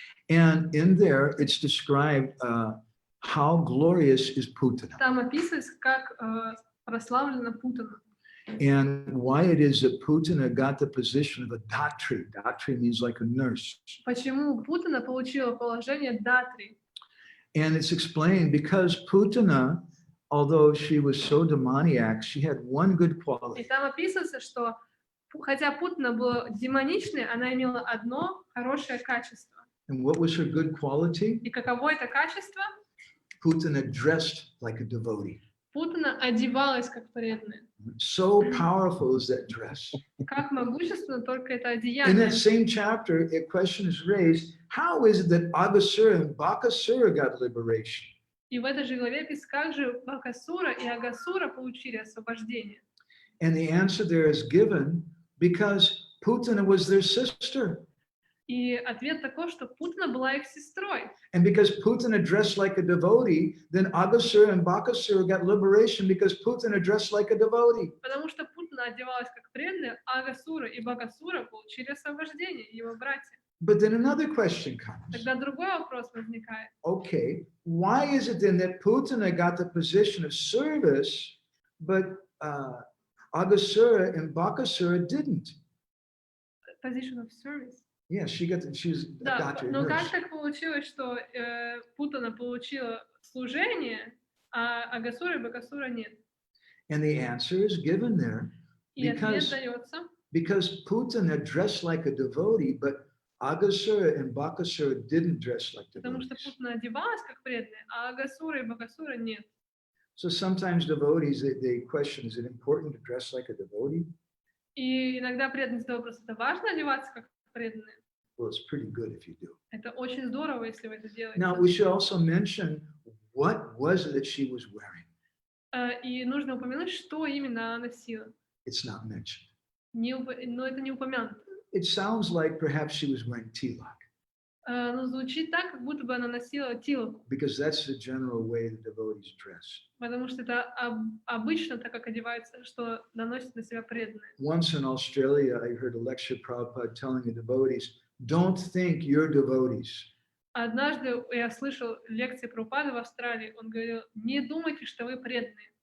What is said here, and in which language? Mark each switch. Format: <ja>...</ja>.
<en>And in there, it's described how glorious is Putana.</en> <ru>Там описывается, как прославлена Путана.</ru> <en>And why it is that Putana got the position of a datri. Datri means like a nurse.</en> <ru>Почему Путана получила положение датри?</ru> <en>And it's explained because Putana, although she was so demoniac, she had one good</en> <ru>И</ru> <en>quality.</en> <ru>там описывается, что хотя Путана была демоничной, она имела одно хорошее качество.</ru> <en>And what was her good quality?</en> <ru>И каково это качество?</ru> <en>Putana dressed like a devotee.</en> <ru>Путана одевалась как преданная.</ru> <en>So powerful is that dress.</en> <ru>Как могущественно только это</ru> <en>In</en> <ru>одеяние.</ru> <en>that same chapter, a question is raised, how is it that Agasura and Bakasura got liberation?</en> <ru>И в этой же главе описано, как же Бакасура и Агасура получили освобождение.</ru> <en>And the answer there is given because Putana was their sister.</en> <ru>И ответ такой, что Путана была их сестрой.</ru> <en>And because Putana dressed like a devotee, then Agasura and Bakasura got liberation because Putana dressed like a devotee.</en> <ru>Потому что Путана одевалась как преданная, а Агасура и Бакасура получили освобождение, его братья.</ru> <en>But then another question comes.</en> <ru>Тогда другой вопрос возникает.</ru> <en>Okay, why is it then that Putana got the position of service, but Agasura and Bakasura didn't? Position of service. Yeah, she was a</en> <ru>Да,</ru> <en>doctor.</en> <ru>но</ru> <en>Nurse.</en> <ru>как так получилось, что Путана получила служение, а Агасура и Бакасура нет?</ru> <en>And the answer is given there</en> <ru>И ответ</ru> <en>because,</en> <ru>дается,</ru> <en>because Putana dressed like a devotee, but Agasura and Bakasura didn't dress like</en> <ru>потому что</ru> <en>devotees.</en> <ru>Путана одевалась как преданная, а Агасура и Бакасура нет.</ru> <en>So sometimes devotees, they question, is it important to dress like a devotee?</en> <ru>И иногда преданность задает вопрос: это важно одеваться как преданные?</ru> <en>Well, it's pretty good if you do.</en> <ru>Это очень здорово, если вы это делаете.</ru> <en>Now, we should also mention what was it that she was wearing.</en> <ru>И нужно упомянуть, что именно она носила.</ru> <en>It's not mentioned.</en> <ru>Но это не упомянуто.</ru> <en>It sounds like perhaps she was wearing tilak,</en> <ru>Но звучит так, как будто бы она носила тилоку,</ru> <en>because that's the general way the devotees dress.</en> <ru>потому что это обычно так, как одевается, что наносит на себя преданные.</ru> <en>Once in Australia, I heard a lecture Prabhupada telling the devotees, don't think you're devotees.</en> <ru>Однажды я слышал лекции Прабхупады в Австралии. Он говорил: не думайте, что вы преданные.</ru>